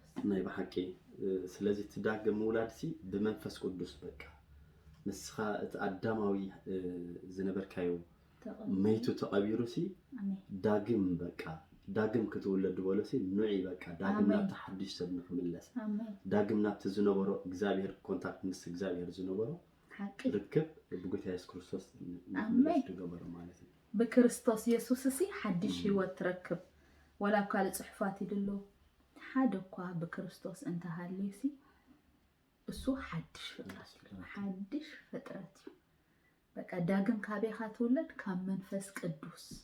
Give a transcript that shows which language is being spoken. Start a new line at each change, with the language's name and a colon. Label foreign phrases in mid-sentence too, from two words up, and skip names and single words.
Tigrinya: ናይ በሐቂ ስለዚህ ትዳግም መውላድሲ በመንፈስ ቅዱስ በቃ ንስኻ እቲ አዳማዊ ዝነበርካዮ መይቱ ተቀቢሩሲ ዳግም በቃ ዳግም ክትወለድ በለሲ ኑዒ በቃ ዳግም ናብ ተሐድሽ ሰብ ንኽምለስ ዳግም ናብ ዝነበሮ እግዚአብሔር ኮንታክት ምስ እግዚአብሔር ዝነበሮ ሓቂ ርክብ በጎይታ ኢየሱስ ክርስቶስ ንኽምለስ ትገበሮ
Amharic: ማለት ነው
Tigrinya: በክርስቶስ ኢየሱስ ሲ ሓድሽ ህይወት ትረክብ ወላ ካል ጽሕፋት ይድሎ ሓደ እኳ በክርስቶስ እንተሃልዩሲ እሱ ሓድሽ ፍጥረት በቃ ዳግም ካቤኻ ትውለድ ካብ መንፈስ ቅዱስ